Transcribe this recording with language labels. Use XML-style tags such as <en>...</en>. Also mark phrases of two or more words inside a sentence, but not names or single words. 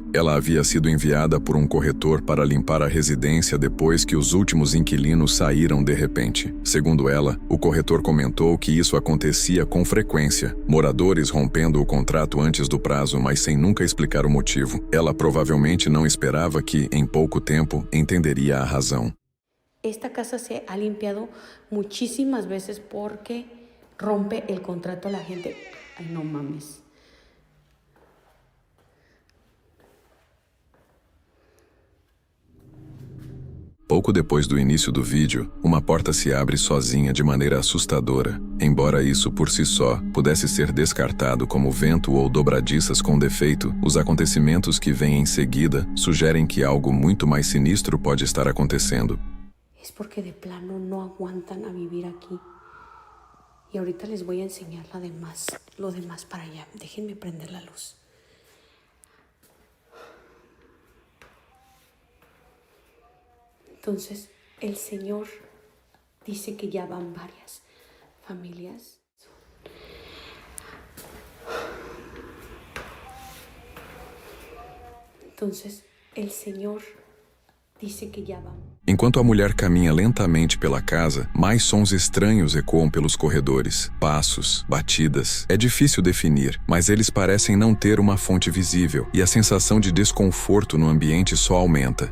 <pt>Ela havia sido enviada por um corretor para limpar a residência depois que os últimos inquilinos saíram de repente. Segundo ela, o corretor comentou que isso acontecia com frequência, moradores rompendo o contrato antes do prazo, mas sem nunca explicar o motivo. Ela provavelmente não esperava que, em pouco tempo, entenderia a razão.</pt> <es>Esta casa se ha limpiado muchísimas veces porque rompe el contrato a la gente. Ay, no mames.</es> <pt>Pouco depois do início do vídeo, uma porta se abre sozinha de maneira assustadora. Embora isso por si só pudesse ser descartado como vento ou dobradiças com defeito, os acontecimentos que vêm em seguida sugerem que algo muito mais sinistro pode estar acontecendo.</pt> <es>Es porque de plano no aguantan a vivir aquí. Y ahorita les voy a enseñar lo demás para allá. Déjenme prender la luz. Entonces, el Señor dice que ya van varias familias. Entonces, el Señor dice que ya van.</es> <pt>Enquanto a mulher caminha lentamente pela casa, mais sons estranhos ecoam pelos corredores. Passos, batidas. É difícil definir, mas eles parecem não ter uma fonte visível, e a sensação de desconforto no ambiente só aumenta.</pt>